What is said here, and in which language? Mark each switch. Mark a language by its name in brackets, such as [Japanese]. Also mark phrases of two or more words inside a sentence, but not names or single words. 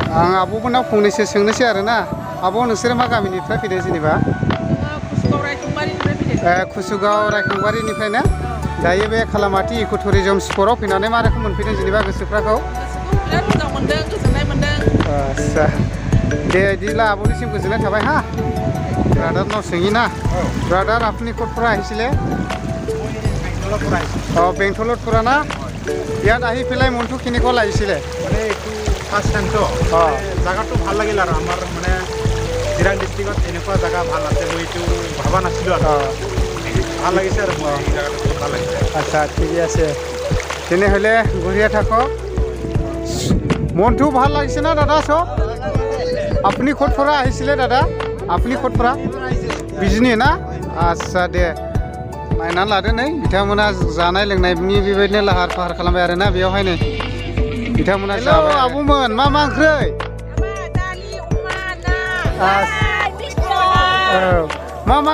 [Bodo] आं आब'मोननाव फंनैसो सोंनोसै आरोना। आब' नोंसोरो मा गामिनिफ्राय फैदों जेनेबा? कुसुगाव रायखांबारिनिफ्रायनो। दायो बे खालामाथि इक' टुरिजम स्पटआव फैनानै मा रोखोम मोनफैदों जेनेबा गोसोफ्राखौ? बिराद मोजां मोनदों, गोजोननाय मोनदों। आदसा, दे बिदिब्ला आब'निसिम गोजोननाय थाबाय। [Assamese] ব্রাদার নাও [Bodo] सोंगी ना [Assamese] ব্রাদার আপনি ক'ত পৰা আহিছিলে বেংটলত পৰা না ইয়াত আহি পেলাই মনটো কেনেকুৱা লাগিছিলে মানে এইটো [English] first time [Assamese] তো জায়গাটো ভাল লাগিল আৰু আমাৰ মানে চিৰাং ডিষ্ট্ৰিক্টত এনেকুৱা জায়গা ভাল আছে মই এইটো ভাবা নাছিলোঁ আৰু ভাল লাগিছে আৰু মই এই জায়গাটো বহুত ভাল লাগিছে আচ্ছা ঠিকে আছে তেনেহ'লে ঘূৰিয়ে থাকক মনটো ভাল লাগিছে না দাদা চব আপুনি ক'ত পৰা আহিছিলে দাদা আপুনি ক'ত পৰা [Bodo] बिजनी ना आच्छा दे नायना लादो नै बिथांमोना जानाय लोंनायनि बेबायदिनो लाहार फाहार खालामबाय आरोना बेयावहाय नै बिथांमोना जाबाय आब'मोन मा ओंख्रै दालि अमा ना